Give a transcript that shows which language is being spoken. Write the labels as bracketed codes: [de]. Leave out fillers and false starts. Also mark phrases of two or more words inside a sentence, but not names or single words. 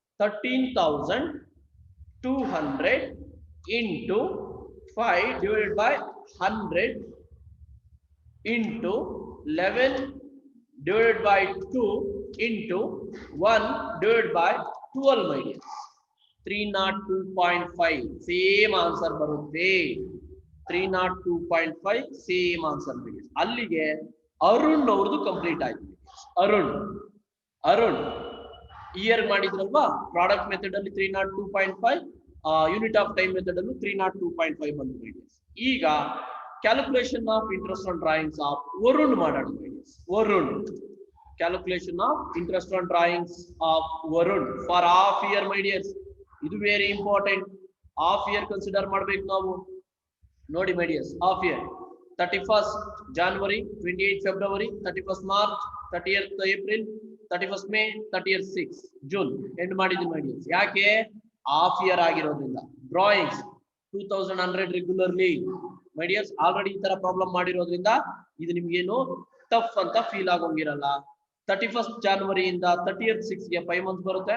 [en] 13,200 into 5 divided by 100 into 11 divided by 2 into 1 divided by 12 my dears. [kn] 302.5 [en] same answer [kn] ಬರುತ್ತೆ. 302.5 [en] same answer. [kn] ಅಲ್ಲಿಗೆ ಅರುಣ್ ಅವ್ರದ್ದು ಕಂಪ್ಲೀಟ್ ಆಯ್ತು. ಅರುಣ್ ಇಯರ್ ಮಾಡಿದ್ರಲ್ವಾ [en] product method [kn] ಅಲ್ಲಿ 302.5, [en] unit of time method [kn] ಅಲ್ಲೂ 302.5 ಬಂದು. ಈಗ [en] calculation of interest on drawings of Varun [kn] ಮಾಡೋಣ. [en] Varun calculation of interest on drawings of Varun for half year my dears. [kn] ಇದು [en] very important. half year [kn] ಕನ್ಸಿಡರ್ ಮಾಡ್ಬೇಕು ನಾವು. ನೋಡಿ [en] my dears, half year [kn] 31st January, 28th February, 31st March, 30th April, 31st May, 30th June ಎಂಡ್ ಮಾಡಿದ್ವಿ [en] my dears. [kn] ಯಾಕೆ? [en] half year [kn] ಆಗಿರೋದ್ರಿಂದ. ಡ್ರಾಯಿಂಗ್ಸ್ 2100 [en] regularly my dears. [kn] ಆಲ್ರೆಡಿ ಈ ತರ ಪ್ರಾಬ್ಲಮ್ ಮಾಡಿರೋದ್ರಿಂದ ಇದು ನಿಮ್ಗೇನು ಟಫ್ ಅಂತ ಫೀಲ್ ಆಗೋಂಗಿರಲ್ಲ. 31st January ಇಂದ 30th 6ಗೆ 5 ಮಂತ್ಸ್ ಬರುತ್ತೆ.